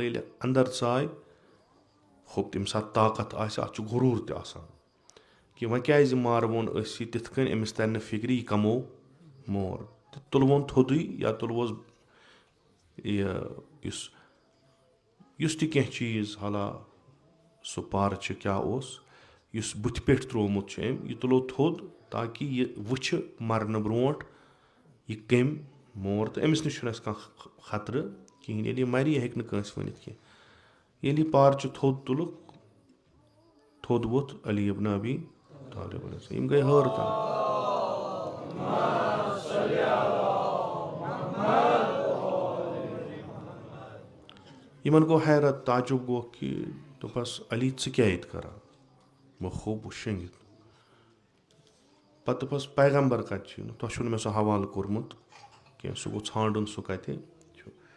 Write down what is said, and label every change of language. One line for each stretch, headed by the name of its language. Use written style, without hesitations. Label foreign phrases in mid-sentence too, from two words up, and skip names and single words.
Kashmiri: ییٚلہِ انٛدر ژاے ہوٚپ تمہِ ساتہٕ طاقت آسہِ اتھ چھُ غروٗر تہِ آسان کہِ وۄنۍ کیازِ مارہون أسۍ یہِ تِتھ کٔنۍ أمِس ترِ نہٕ فِکرِ یہِ کمو مور تہٕ تُلہون تھوٚدُے یا تُلہوس یہِ یُس تہِ کینٛہہ چیٖز حالا سُہ پارچہِ کیٛاہ اوس یُس بٕتھِ پٮ۪ٹھ ترٛوومُت چھُ أمۍ یہِ تُلو تھوٚد تاکہِ یہِ وٕچھِ مرنہٕ برونٛٹھ یہِ کٔمۍ مور تہٕ أمِس نِش چھُنہٕ اَسہِ کانٛہہ خطرٕ کِہیٖنۍ. ییٚلہِ یہِ مری یہِ ہیٚکہِ نہٕ کٲنٛسہِ ؤنِتھ کینٛہہ. ییٚلہِ یہِ پارچہِ تھوٚد تُلُکھ تھوٚد ووٚتھ علی ابن ابی طالب
Arabic: علیہ السلام.
Kashmiri: یِم گٔے حٲرتن. یِمن گوٚو حیرت تعجُب گوٚو کہِ دوٚپہس علی ژٕ کیٛاہ ییٚتہِ کران. وۄنۍ کھوٚپ وۄنۍ شٔنگِتھ. پتہٕ دوٚپہس پیغمبر کتہِ چھُ تۄہہِ چھُو نہٕ مےٚ سُہ حوالہٕ کوٚرمُت کینٛہہ سُہ گوٚو ژھانڈُن سُہ کتہِ چھُ.